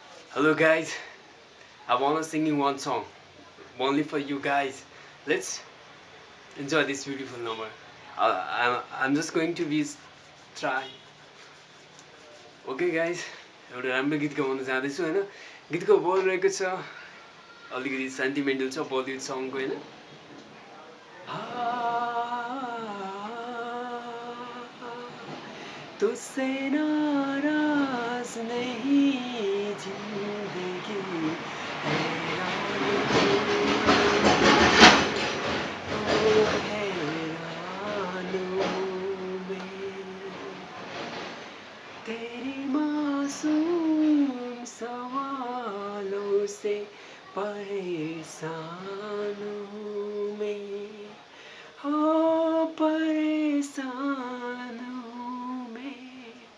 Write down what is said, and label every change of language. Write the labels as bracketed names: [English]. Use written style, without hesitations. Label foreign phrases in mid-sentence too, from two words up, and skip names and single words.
[English] Hello guys, I wanna singing one song only for you guys. Let's enjoy this beautiful number. I'm just going to be try. Okay guys, [Nepali] एउटा राम्रो गीत गाउन जाँदैछु हैन. गीतको बोल रहेको छ अलिकति सेन्टिमेन्टल छ बलिउड सङको हैन. [Hindi] तुझसे नाराज नहीं जिंदगी तेरी मासूम सवालों से परेशान हूँ मैं, हो परेशान हूँ मैं.